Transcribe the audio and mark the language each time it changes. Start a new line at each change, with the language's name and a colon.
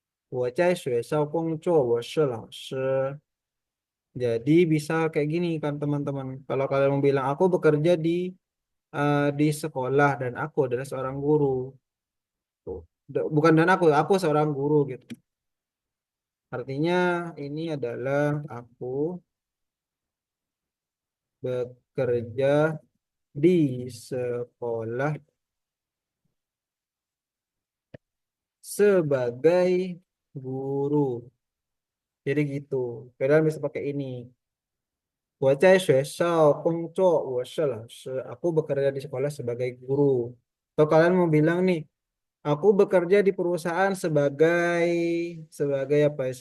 Chinese: 我在学校工作，我是老师.
Indonesian: Jadi bisa kayak gini kan teman-teman. Kalau kalian mau bilang aku bekerja di sekolah dan aku adalah seorang guru. Tuh. Bukan dan aku seorang guru gitu. Artinya ini adalah aku bekerja di sekolah sebagai guru. Jadi gitu. Kalian bisa pakai ini.
Chinese: 我在学校工作，我是老师.
Indonesian: Aku bekerja di sekolah sebagai guru. Atau kalian mau bilang nih, aku bekerja di perusahaan sebagai sebagai apa ya?